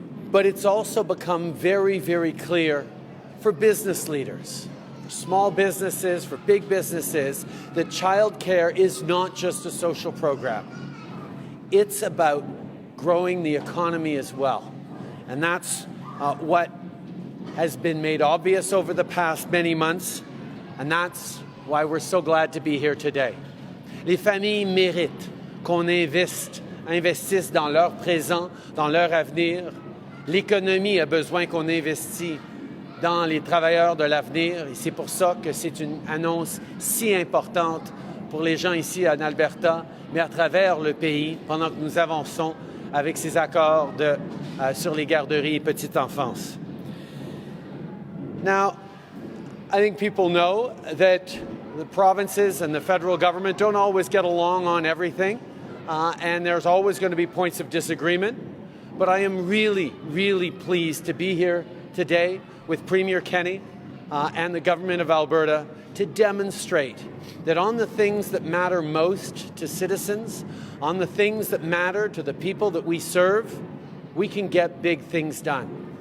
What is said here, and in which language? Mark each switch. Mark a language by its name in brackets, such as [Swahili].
[English] But it's also become very, very clear for business leaders, for small businesses, for big businesses, that childcare is not just a social program. It's about growing the economy as well. And that's what has been made obvious over the past many months, and that's why we're so glad to be here today. [French] Les familles méritent qu'on investisse dans leur présent, dans leur avenir. L'économie a besoin qu'on investisse dans les travailleurs de l'avenir, et c'est pour ça que c'est une annonce si importante pour les gens ici en Alberta, mais à travers le pays, pendant que nous avançons avec ces accords sur les garderies et petite enfance. [English] Now, I think people know that the provinces and the federal government don't always get along on everything, and there's always going to be points of disagreement. But I am really, really pleased to be here today with Premier Kenney and the Government of Alberta to demonstrate that on the things that matter most to citizens, on the things that matter to the people that we serve, we can get big things done.